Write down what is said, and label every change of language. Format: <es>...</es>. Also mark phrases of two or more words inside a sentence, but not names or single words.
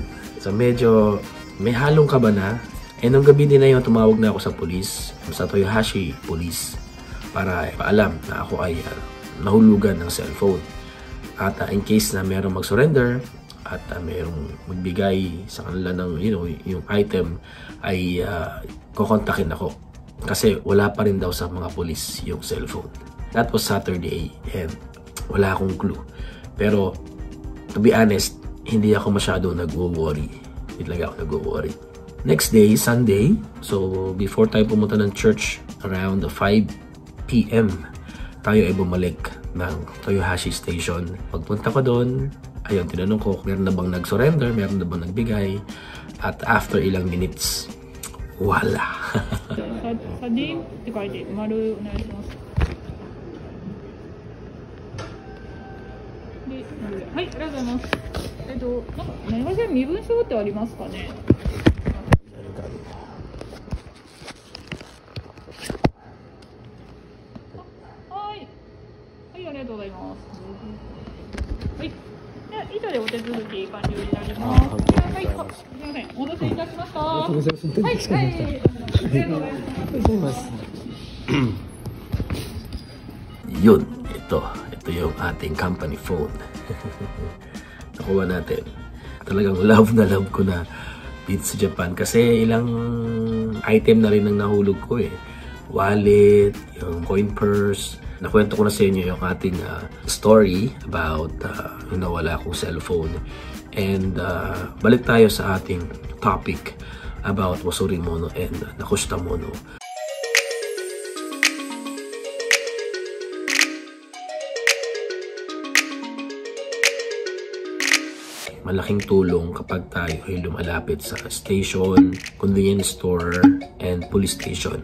<tl>So, medyo may halong kaba na. Eh, nung gabi din na yun, tumawag na ako sa police, sa Toyohashi Police, para ipaalam na ako ay nahulugan ng cellphone. At</tl> <en>in case</en> <tl>na merong mag-surrender, at mayroong magbigay sa kanila ng yung item ay kukontakin ako kasi wala pa rin daw sa mga police yung cellphone.</tl> <en>That was Saturday and</en> <tl>wala akong</tl> <en>clue.</en> <tl>Pero</tl> <en>to be honest,</en> <tl>hindi ako masyado nag-worry. Hindi talaga ako nag-worry.</tl> <en>Next day, Sunday,</en> <tl>so before tayo pumunta ng church</tl> <en>around 5 PM,</en> <tl>tayo ay bumalik ng Toyohashi Station. Pagpunta ko doon, ayun, tinanong ko kung meron na bang nag-surrender, meron na bang nagbigay. At after ilang minutes, wala.</tl> <ja>Sa name って書いて丸お願いします。で、はい、ありがとうございます。何かしら身分証ってありますかね。はい、はい、ありがとうございます。はい。以上でお手続き完了になります。はい、すみません、お待たせいたしました。はい、はい、ありがとうございます。</ja> <tl>Yun, ito yung ating company phone. Nakuha natin. Talagang love na love ko na dito sa Japan kasi ilang item na rin ang nahulog ko eh. Wallet, yung coin purse. Nakwento ko na sa inyo yung ating</tl> <en>story about</en> <tl>yung nawala akong cellphone. And balik tayo sa ating</tl> <en>topic about</en> <tl>Wasurimono and Nakushitamono. Malaking tulong kapag tayo ay lumalapit sa</tl> <en>station, convenience store, and police station.</en>